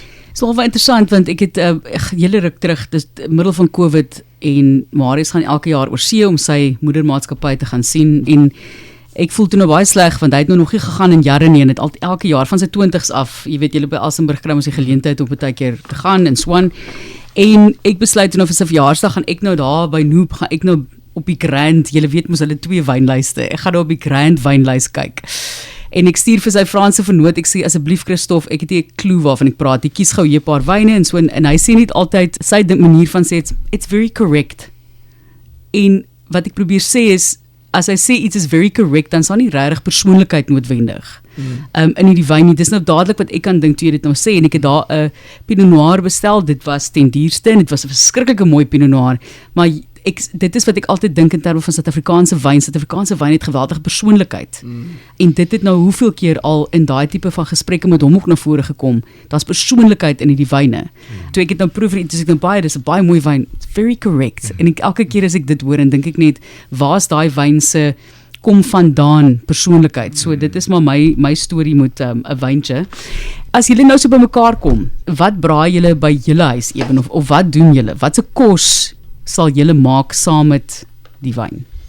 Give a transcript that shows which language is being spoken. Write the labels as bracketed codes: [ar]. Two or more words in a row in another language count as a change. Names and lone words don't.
[af] Dit is wel interessant want ek het hele ruk terug, dis middel van COVID en Marius gaan elke jaar oor see om sy moedermaatskappy te gaan sien en ek voel toe nou baie sleg want hy het nou nog nie gegaan in jare nie en het elke jaar van sy 20s af, jy weet julle by Elsenburg kry ons die geleentheid om baie keer te gaan in Swan en ek besluit toe nou vir sy verjaarsdag gaan ek nou daar by Noop gaan ek nou op die Grand, julle weet mos hulle 2 wynlyste. Ek gaan nou op die Grand wynlys kyk. En ek stuur vir sy Franse vernoot, ek sê asseblief Christof, ek het nie 'n klou waarvan ek praat. Jy kies gou 'n paar wyne en so en hy sê net altyd sy manier van sê [en] it's very correct. [af] En wat ek probeer sê is as hy sê iets is [en] very correct, [af] dan is daar nie regtig persoonlikheid noodwendig. In die wyn nie. Dis nou dadelik wat ek kan dink toe jy dit nou sê en ek het daar 'n Pinot Noir bestel. Dit was ten duurste en dit was 'n verskriklike mooi Pinot Noir, maar dit is wat ek altyd dink in terme van Suid-Afrikaanse wyn. Suid-Afrikaanse wyn het geweldige persoonlikheid. En dit het nou hoeveel keer al in daai tipe van gesprekke met hom ook na vore gekom. Daar's persoonlikheid in hierdie wyne. Toe ek dit nou proef, dis ek nou baie, dis 'n baie mooi wyn. [en] It's very correct. [af] En elke keer as ek dit hoor, en dink ek net, waar's daai wyn se kom vandaan persoonlikheid. So dit is maar my storie met 'n wyntjie. As julle nou so by mekaar kom, wat braai julle by julle huis ewen of wat doen julle? Wat se kos sal julle maak saam met die wyn?